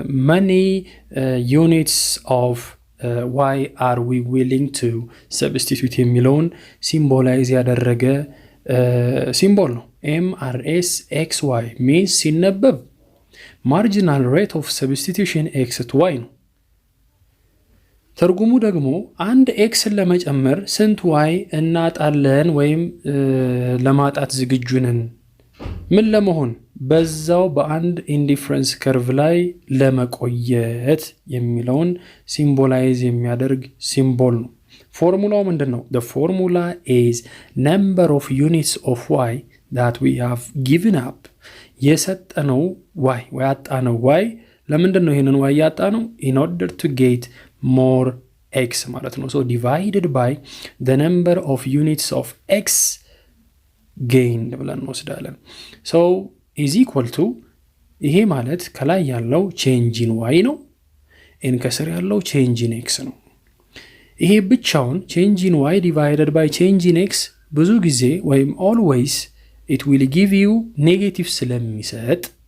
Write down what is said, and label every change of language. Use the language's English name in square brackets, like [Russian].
[English] many units of why are we willing to substitute [Amharic] የሚለውን ሲምቦላይዝ ያደረገ ሲምቦል ነው። MRS XY means ሲነበብ marginal rate of substitution x to y ነው። ትርጉሙ ደግሞ አንድ ኤክስን ለመጨመር ስንት ዋይ እናጣለን ወይም ለማጣት ዝግጁ ነን ምን ለመሆን በዛው በአንድ ኢንዲፍረንስ ከርቭ ላይ ለመቆየት የሚለውን ሲምቦላይዝ የሚያደርግ ሲምቦል ነው። ፎርሙላው ምንድነው? [English] the formula is number of units of y that we have given up [Amharic] የሰጠነው y ወይ ያጣነው y ለምንድነው ይሄንን y ያጣነው? [English] in order to get more x ማለት ነው። so divided by the number of units of x gained [Amharic] ብለን እንወስዳለን። [English] so is equal to [Amharic] ይሄ ማለት ከላይ ያለው [English] change in y ነው n ከስር ያለው change in x ነው። ይሄ ብቻውን change in y divided by change in x [Amharic] ብዙ ጊዜ ወይም [English] always it will give you negative [Amharic] ስለሚሰጥ